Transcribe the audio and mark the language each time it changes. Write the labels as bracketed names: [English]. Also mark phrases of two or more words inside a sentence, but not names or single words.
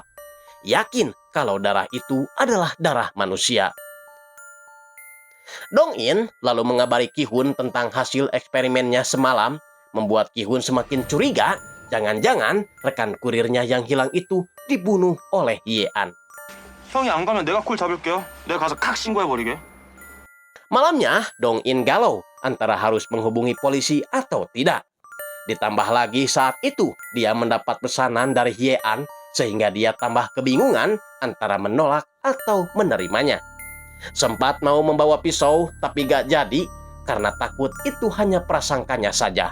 [Indonesian] Yakin kalau darah itu adalah darah manusia. Dong-in lalu mengabari Ki-hun tentang hasil eksperimennya semalam, membuat Ki-hun semakin curiga. Jangan-jangan rekan kurirnya yang hilang itu dibunuh oleh Hye-an. [Korean] 형이 안 가면 내가 콜 잡을게요. 내가 가서 칵 신고해버리게. [Indonesian] Malamnya, Dong-in galau antara harus menghubungi polisi atau tidak. Ditambah lagi saat itu dia mendapat pesanan dari Hye-an sehingga dia tambah kebingungan antara menolak atau menerimanya. Sempat mau membawa pisau tapi gak jadi karena takut itu hanya prasangkanya saja.